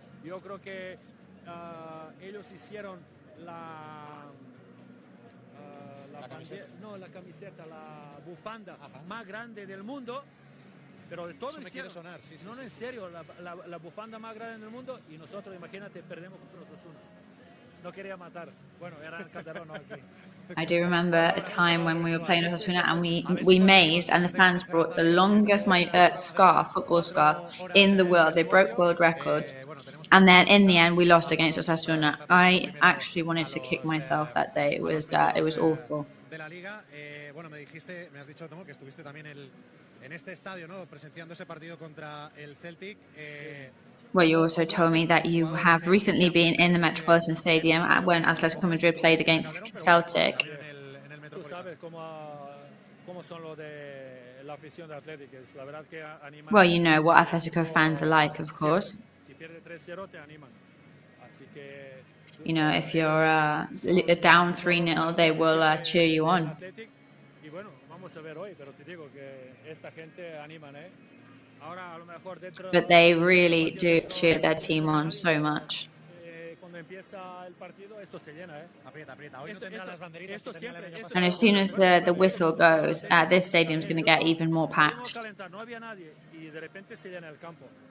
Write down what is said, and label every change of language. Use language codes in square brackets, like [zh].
[es] Yo creo que ellos hicieron la camiseta, la bufanda más grande del mundo, pero de todo eso me quiere sonar, sí, no, en serio, la bufanda más grande del mundo, y nosotros, imagínate, perdemos contra Osasuna. No quería matar. Bueno, era el Calderón, no aquí. [en] I do remember a time when we were playing Osasuna and we made, and the fans brought the longest football scarf in the world. They broke world records. And then in the end, we lost against Osasuna. I actually wanted to kick myself that day. It was awful. [es] De la liga, bueno, me has dicho, Tomo, que estuviste también en este estadio, ¿no? Presenciando ese partido contra el Celtic. [en] Well, you also told me that you have recently been in the Metropolitan Stadium when Atlético de Madrid played against Celtic. [es] Tú sabes cómo son los de la afición de Atlético. La verdad que animan. [en] Well, you know what Atletico fans are like, of course. [es] Si pierde 3-0 te animan. Así que [en] you know, if you're down 3-0, they will cheer you on. [es] Y bueno, vamos a ver hoy, pero te digo que esta gente animan, Ahora a lo mejor dentro. [en] But they really do cheer their team on so much. [es] Cuando empieza el partido, esto se llena, Aprieta. Hoy no tendrán las banderitas. Esto siempre. [en] And as soon as the whistle goes, this stadium's going to get even more packed. [es] No había nadie y de repente se llena el campo.